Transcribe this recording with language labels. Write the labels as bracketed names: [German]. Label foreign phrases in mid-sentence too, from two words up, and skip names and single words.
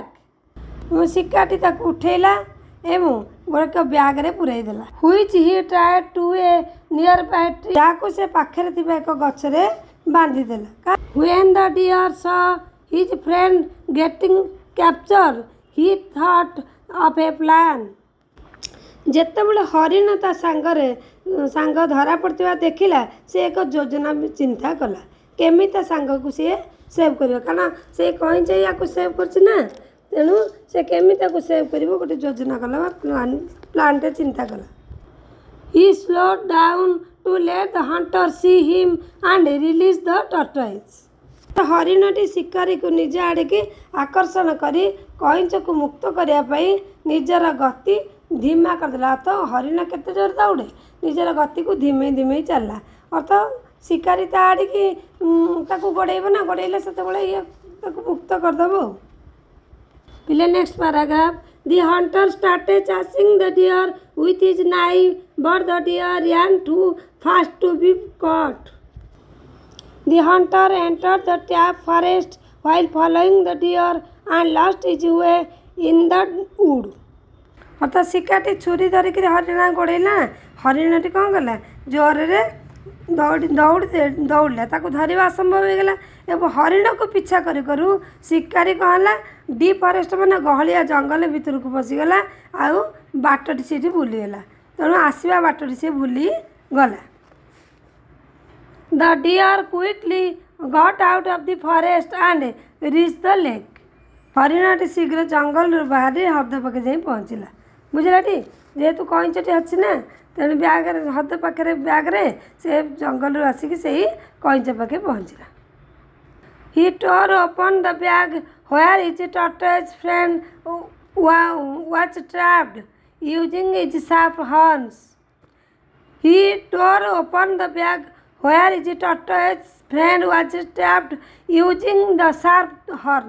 [Odia] ଶିକାରୀଟି ତାକୁ ଉଠେଇଲା ଏବଂ ଏକ ବ୍ୟାଗରେ ପୁରାଇ ଦେଲା। [English] Which he tied to a nearby tree. [Odia] ଯାହାକୁ ସେ ପାଖରେ ଥିବା ଏକ ଗଛରେ ବାନ୍ଧିଦେଲା। [English] When the deer saw his friend getting captured, he thought of a plan. [Odia] ଯେତେବେଳେ ହରିଣ ତା ସାଙ୍ଗ ଧରା ପଡ଼ିଥିବା ଦେଖିଲା, ସେ ଏକ ଯୋଜନା ଚିନ୍ତା କଲା କେମିତି ତା ସାଙ୍ଗକୁ ସିଏ ସେଭ୍ କରିବ। କାରଣ ସେ କଇଁଛ ୟାକୁ ସେଭ୍ କରିଛି ନା, ତେଣୁ ସେ କେମିତି ତାକୁ ସେଭ୍ କରିବ ଗୋଟେ ଯୋଜନା କଲା ବା ପ୍ଲାନ୍ଟେ ଚିନ୍ତା କଲା। [English] He slowed down to let the hunter see him and release the tortoise. [Odia] ହରିଣଟି ଶିକାରୀକୁ ନିଜ ଆଡ଼ିକି ଆକର୍ଷଣ କରି କଇଁଛକୁ ମୁକ୍ତ କରିବା ପାଇଁ ନିଜର ଗତି ଧିମା କରିଦେଲା। ଅର୍ଥ ହରିଣ କେତେ ଜୋର ଦୌଡ଼େ, ନିଜର ଗତିକୁ ଧିମେଇ ଧିମେଇ ଚାଲିଲା। ଅର୍ଥ ଶିକାରୀ ତା ଆଡ଼ିକି ତାକୁ ଗୋଡ଼େଇବ ନା, ଗୋଡ଼େଇଲେ ସେତେବେଳେ ଇଏ ତାକୁ ମୁକ୍ତ କରିଦେବ। ପିଲେ [English] next paragraph. The hunter started chasing the deer with his knife, but the deer ran too fast to be caught. The hunter entered the trap forest while following the deer and lost his way in the wood. [Odia] ଅର୍ଥାତ୍ ଶିକାରୀଟି ଛୁରୀ ଧରିକିରି ହରିଣ ଗୋଡ଼େଇଲା, ହରିଣଟି କ'ଣ କଲା? ଜୋରରେ ଦୌଡ଼ିଲା, ତାକୁ ଧରିବା ଅସମ୍ଭବ ହୋଇଗଲା ଏବଂ ହରିଣକୁ ପିଛା କରୁ କରୁ ଶିକାରୀ କ'ଣ ହେଲା? [English] deep forest [Odia] ମାନେ ଗହଳିଆ ଜଙ୍ଗଲ ଭିତରକୁ ପଶିଗଲା, ଆଉ ବାଟଟି ସେଇଠି ଭୁଲିଗଲା। ତେଣୁ ଆସିବା ବାଟଟି ସେ ଭୁଲିଗଲା। [English] The deer quickly got out of the forest and reached the lake. [Odia] ହରିଣଟି ଶୀଘ୍ର ଜଙ୍ଗଲରୁ ବାହାରି ହ୍ରଦ ପାଖେ ଯାଇ ପହଞ୍ଚିଲା। ବୁଝିଲାଟି? ଯେହେତୁ କଇଁଛଟି ଅଛି ନା, ତେଣୁ ହ୍ରଦ ପାଖରେ ବ୍ୟାଗ୍ରେ ସେ ଜଙ୍ଗଲରୁ ଆସିକି ସେଇ କଇଁଛ ପାଖେ ପହଞ୍ଚିଲା। [English] He tore open the bag where his tortoise friend was trapped using his sharp horns. He tore open the bag where his tortoise friend was trapped using the sharp horn.